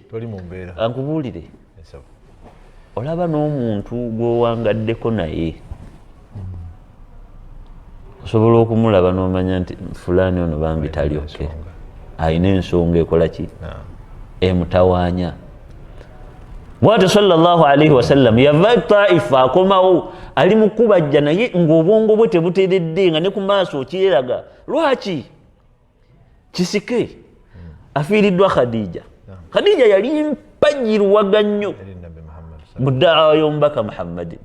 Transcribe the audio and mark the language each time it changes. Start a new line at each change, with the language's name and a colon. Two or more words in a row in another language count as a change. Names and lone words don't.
Ganda: ankubuulire, olaba n'omuntu gw'owangaddeko naye osobola okumulaba n'omanya nti fulaani ono bambi tali oke, alina ensonga ekola ki emutawaanya. bw'atyo
Arabic: صلى الله عليه وسلم
Ganda: yava Taifa akomawo ali mu kubajja naye ng'obwongo bwe tebuteredde, nga ne ku maaso okireraga. lwaki kisike afiiriddwa Khadija. Khadija yali mpajirwaga nnyo mu ddaawa y'omubaka Muhammadin.